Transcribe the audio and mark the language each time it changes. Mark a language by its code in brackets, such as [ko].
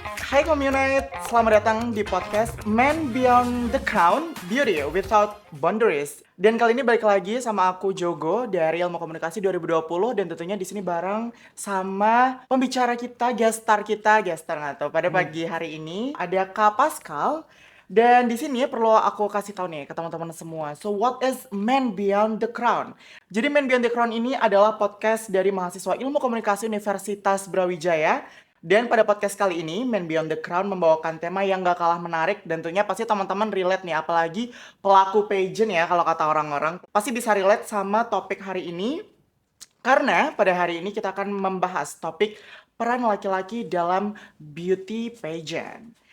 [id] Hai Communite, selamat datang di podcast Man Beyond the Crown, Beauty Without Boundaries. Dan kali ini balik lagi sama aku Jogo dari Ilmu Komunikasi 2020 dan tentunya di sini bareng sama pembicara kita, guest star nggak tahu pada pagi hari ini ada Kak Pascal. Dan di sini perlu aku kasih tahu nih ke teman-teman semua. [en] So what is Man Beyond the Crown? [id] Jadi Man Beyond the Crown ini adalah podcast dari mahasiswa Ilmu Komunikasi Universitas Brawijaya. Dan pada podcast kali ini, Man Beyond the Crown membawakan tema yang gak kalah menarik dan tentunya pasti teman-teman relate nih, apalagi pelaku pageant ya kalau kata orang-orang. Pasti bisa relate sama topik hari ini, karena pada hari ini kita akan membahas topik peran laki-laki dalam beauty pageant.